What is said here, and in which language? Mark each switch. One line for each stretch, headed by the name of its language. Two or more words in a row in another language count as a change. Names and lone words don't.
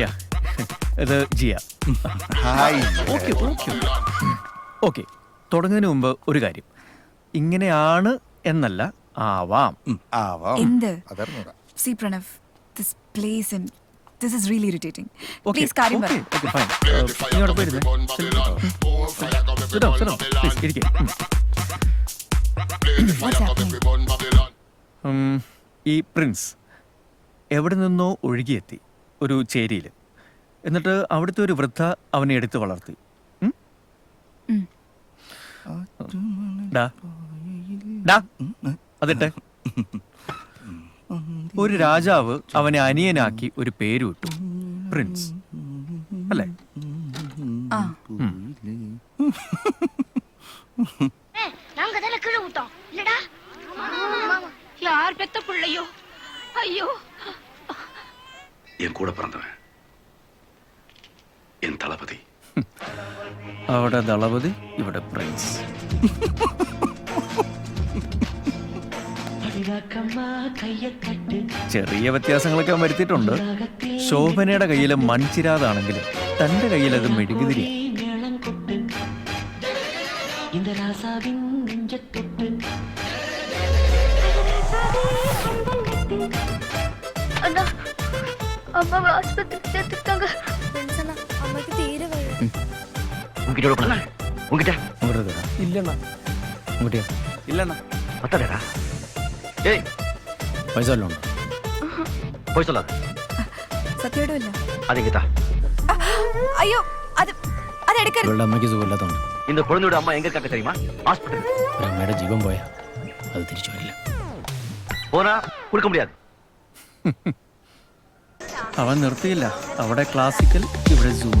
Malayalam: ഇത് ജിയ. ഓക്കെ, തുടങ്ങുന്നതിന് മുമ്പ് ഒരു കാര്യം, ഇങ്ങനെയാണ് എന്നല്ല, ആവാം. എന്ത്?
English: See Pranav, this place and this is really irritating.
Malayalam: Please കാര്യം പറ.
English: Okay, fine.
Malayalam: ഇങ്ങോട്ട് പോയിരുന്നേ.
English: Sit down, please, ഇരിക്കേ. What's happening?
Malayalam: ഈ പ്രിൻസ് എവിടെ നിന്നോ ഒഴുകിയെത്തി ഒരു ചേരിയിൽ. എന്നിട്ട് അവിടുത്തെ ഒരു വൃദ്ധ അവനെ എടുത്ത് വളർത്തി. ഡാ ഡാ അതിട്ടെ. ഒരു രാജാവ് അവനെ അനിയനാക്കി ഒരു പേര് വിട്ടു, പ്രിൻസ് അല്ലേ? ആ
Tamil: நாங்க தானே கீழே விட்டோம் இல்லடா யார் பெத்த பிள்ளையோ ஐயோ என் கூட பிறந்தவன் என் தளபதி.
Malayalam: അവിടെ ദളപതി, ഇവിടെ പ്രിൻസ്. ചെറിയ വ്യത്യാസങ്ങളൊക്കെ അവൻ വരുത്തിയിട്ടുണ്ട്. ശോഭനയുടെ കയ്യിലെ മൺചിരാതാണെങ്കിലും തന്റെ കയ്യിലത് മെഴുകുതിരി.
Tamil: அண்ணா அம்மாவை ஆஸ்பத்திரி சேர்த்துட்டாங்க. அம்மாக்கு தீர உங்ககிட்ட ஒரு பண்ணல உங்ககிட்ட
Malayalam: ഇല്ലണ്ണ ഇല്ലണ്ണ
Tamil: பத்தாடா. ஏய்
Malayalam: പൈസ വല്ലതും ഉണ്ടോ?
Tamil: போய் சொல்லாத.
Malayalam: സത്യമായിട്ടും ഇല്ല.
Tamil: அதுங்கதா.
Malayalam: അയ്യോ അത് അതെടുക്കരുത്. ഇവളുടെ അമ്മയ്ക്ക് സുഖമില്ലാത്തതുകൊണ്ട്
Tamil: இந்த குழந்தையோட அம்மா எங்க இருக்காங்க தெரியுமா? ஹாஸ்பிடல்.
Malayalam: ഒരു അമ്മയുടെ ജീവൻ പോയാ അത് തിരിച്ചു വരില്ല.
Tamil: போனா கொடுக்க முடியாது.
Malayalam: അവൻ നിർത്തിയില്ല. അവിടെ ക്ലാസിക്കൽ, ഇവിടെ സൂംബ.